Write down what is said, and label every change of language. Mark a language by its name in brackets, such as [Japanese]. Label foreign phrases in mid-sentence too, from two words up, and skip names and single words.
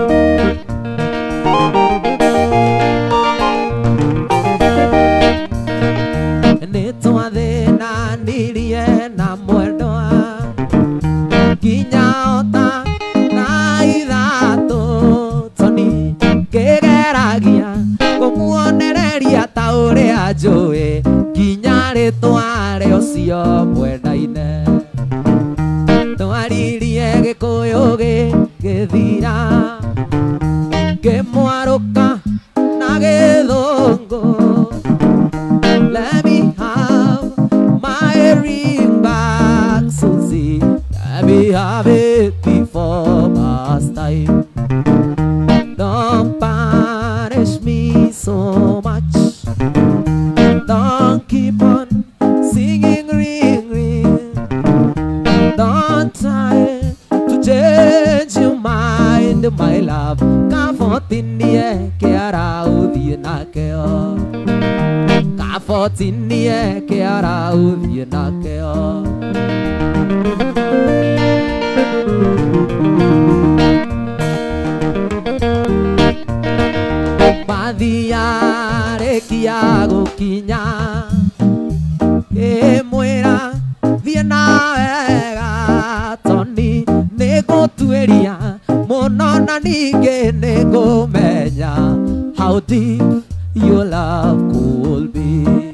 [Kikuyu] nĩ twathĩnanirie na mwendwa nginya ota na ithatũ toni ngĩgeragia kũmuonereria ta ũrĩa njũĩ nginya rĩtwa rĩũcio mwendaine twaririe gĩkũyũ gĩgĩthira ngĩmwarũka na gĩthũngũ [English] let me have my ring back Susie let me have it before past time don't punish me so much don't keep on singing ring ring don't try to change your mind my love [Kikuyu] kafotinie kiara uthie nakeo kafotinie kiara uthie nakeo mathiarekia gukinya mwira thie na wega toni nigutuiria muno na ningi nigumenya [English] how deep your love could be